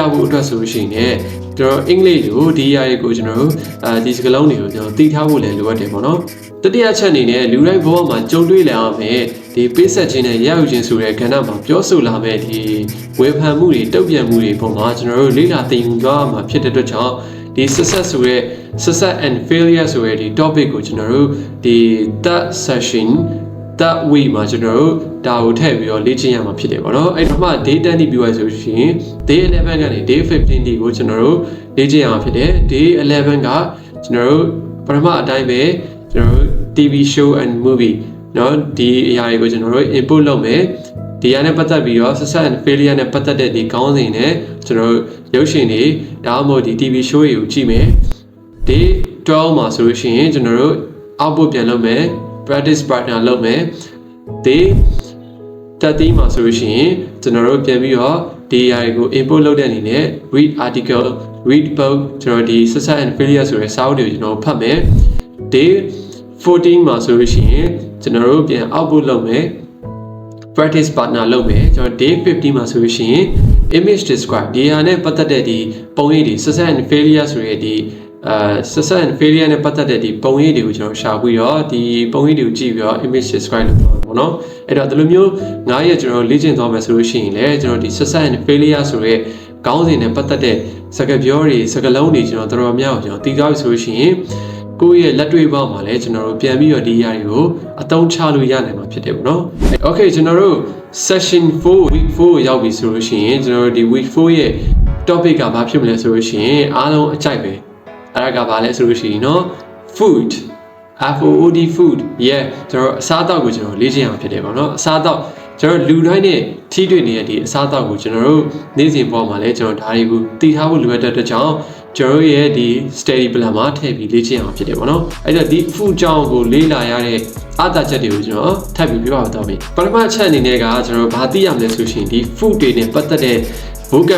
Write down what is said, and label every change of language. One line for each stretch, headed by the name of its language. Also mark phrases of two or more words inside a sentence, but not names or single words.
Burmese: ဖို့အတွက်ဆိုလို့ရှိရင်ကျွန်တော်အင်္ဂလိပ်လိုဒီအရာတွေကိုကျွန်တော်တို့ဒီစကားလုံးတွေကိုကျွန်တော်သိထားဖို့လည်းလိုအပ်တယ်ပေါ့နော်တတိယချက်အနေနဲ့လူတိုင်းဘဝမှာကြုံတွေ့လာရမယ်ဒီပေးဆက်ခြင်းနဲ့ရယူခြင်းဆိုတဲ့ကဏ္ဍမှာပြောဆိုလာမဲ့ဒီဝေဖန်မှု တွေတုံ့ပြန်မှုတွေပုံမှာကျွန်တော်တို့လေ့လာသင်ယူကြရမှာဖြစ်တဲ့အတွက်ကြောင့်ဒီ success ဆိုတဲ့
English: success and failure
Burmese: ဆိုတဲ့ဒီ topic ကိုကျွန်တော်တို့ဒီ
English: that session that week
Burmese: မှာကျွန်တော်တို့ဒါကိုထည့်ပြီး တော့လေ့ကျင့်ရမှာဖြစ်တယ်ပေါ့နော်အဲ့တော့မှ day 10 ပြီးသွားဆိုရှင် day 11ကနေ day 15ဒီကိုကျွန်တော်တို့လေ့ကျင့်ရမှာဖြစ်တယ် day 11ကကျွန်တော်တို့ ပထမအတိုင်းပဲကျွန်တော်တို့
English: TV show and movie
Burmese: เนาะဒီအရာတွေကိုကျွန်တော်တို့ input လုပ်မယ်ဒီအရာနဲ့ပတ် သက်ပြီးတော့
English: success and failure
Burmese: နဲ့ပတ်သက်တဲ့ဒီခေါင်းစဉ်နဲ့ကျွန်တော်တို့ရုပ်ရှင်တွေဒါမှမဟုတ်ဒီ
English: TV show
Burmese: တွေကိုကြည့်မယ်ဒီ 12မှာဆိုလို့ရှိရင်ကျွန်တော်တို့ output ပြန်လုပ်မယ်
English: practice partner
Burmese: လုပ်မယ်ဒီ13မှာဆိုလို့ရှိရင်ကျွန်တော်တို့ပြန်ပြီးတော့ဒီအရာတွေကို input လုပ်တဲ့အနေနဲ့
English: read article read book
Burmese: ကျွန်တော်ဒီ
English: success and failure
Burmese: ဆိုတဲ့စာအုပ်တွေကိုကျွန်တော်ဖတ်မယ်ဒီ 14မှာဆိုလို့ရှိရင်ကျွန်တော်တို့ပြန် output လုပ်မယ်
English: practice partner
Burmese: လုပ်မယ်ကျွန်တော် day 50မှာဆိုလို့ရှိရင်
English: image describe
Burmese: ဒီဟာ နဲ့ပတ်သက်တဲ့ဒီပုံရိပ်တွေ
English: success and failure
Burmese: ဆိုတဲ့ဒီ
English: success and failure
Burmese: နဲ့ပတ်သက်တဲ့ဒီပုံရိပ်တွေကိုကျွန်တော်ရှာပြီးတော့ဒီပုံရိပ်တွေကိုကြည့်ပြီးတော့
English: image describe
Burmese: လုပ်ပါမယ်ပေါ့နော်အဲ့တော့ဒီလိုမျိုး9ရက်ကျွန်တော်လေ့ကျင့်သွားမယ်ဆိုလို့ရှိရင်လည်းကျွန်တော်ဒီ
English: success and failure
Burmese: ဆိုတဲ့ခေါင်းစဉ်နဲ့ပတ်သက်တဲ့စကားပြောတွေစကားလုံးတွေကျွန်တော်တော်တော်များများကျွန်တော်သိသွားပြီဆိုလို့ရှိရင်ကိုယ့်ရဲ့လက်တွေ့ဘောက်မှာ လည်းကျွန်တော်တို့ပြန်ပြီးတော့ဒီအရာတွေကိုအသုံးချလို့ရနိုင်မှာဖြစ်တယ်ပေါ့နော် Okay ကျွန်တော်တို့
English: session 4 week 4
Burmese: ကိုရောက်ပြီဆိုလို့ရှိရင်ကျွန်တော်တို့ဒီ week 4ရဲ့ topic ကဘာဖြစ်မလဲဆိုလို့ရှိရင်အားလုံးအကြိုက်ပဲအဲ့ဒါကဘာလဲဆိုလို့ရှိရင်เนาะ
English: food food food yeah
Burmese: ကျွန်တော်အစားအသောက်ကိုကျွန်တော်လေ့ကျင့်ရမှာဖြစ်တယ်ပေါ့နော်အစားအသောက်ကျွန်တော်လူတိုင်းနဲ့ထိတွေ့နေတဲ့ဒီအစားအသောက်ကိုကျွန်တော်တို့နေ့စဉ် ပေါ်မှာလည်းကျွန်တော်ဒါတွေကိုတည်ထားဖို့လိုအပ်တဲ့အတွက်ကြောင့်ကျွန်တော်ရဲ့ဒီ
English: study plan
Burmese: မှာထည့်ပြီးလေ့ကျင့်အောင်ဖြစ်တယ်ပေါ့နော်အဲ့တော့ဒီ food ကြောင်းကိုလေ့လာရတဲ့အားသာချက်တွေကိုကျွန်တော်ထပ်ပြီးပြောပြတော့မယ်ပထမအချက်အနေနဲ့ကကျွန်တော်ဘာသိရမလဲဆိုရှင်ဒီ food တွေနဲ့ပတ်သက်တဲ့ vocab